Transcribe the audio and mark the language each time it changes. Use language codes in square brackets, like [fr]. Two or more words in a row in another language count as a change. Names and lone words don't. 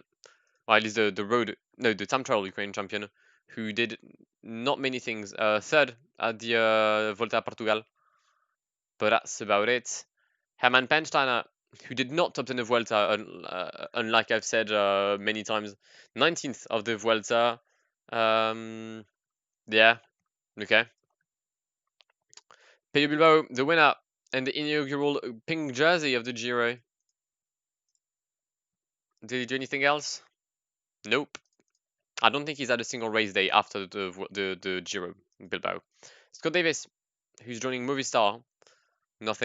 [en] Well, at least the time trial Ukrainian champion, who did not many things. 3rd at the Volta a Portugal. But that's about it. Hermann Pensteiner, who did not top 10 the Vuelta, unlike I've said many times. 19th of the Vuelta. Yeah, okay. Pello Bilbao, the winner, and the inaugural pink jersey of the Giro. Did he do anything else? Nope. I don't think he's had a single race day after the Giro, Bilbao. Scott Davis, who's joining Movistar.